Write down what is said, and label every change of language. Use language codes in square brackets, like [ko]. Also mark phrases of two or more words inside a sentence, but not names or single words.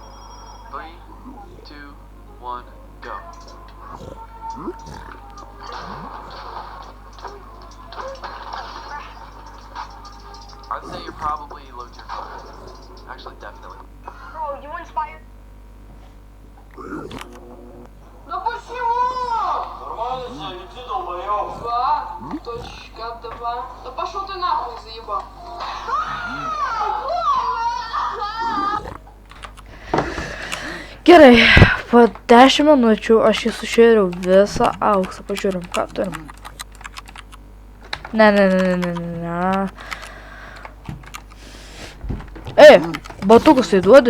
[en] 3, 2, 1, go. I'd say you're probably low tier 4. Actually, definitely. Bro, you inspired. [ru] Да почему? Нормально себя веди, долбоёб. 2.2. Да пошел ты нахуй, заебал. [lt] Gerai, po 10 minučių aš jį sušėriau visą auksą. Pažiūrim, ką turim. Ne. Ei, batukus tai duodi?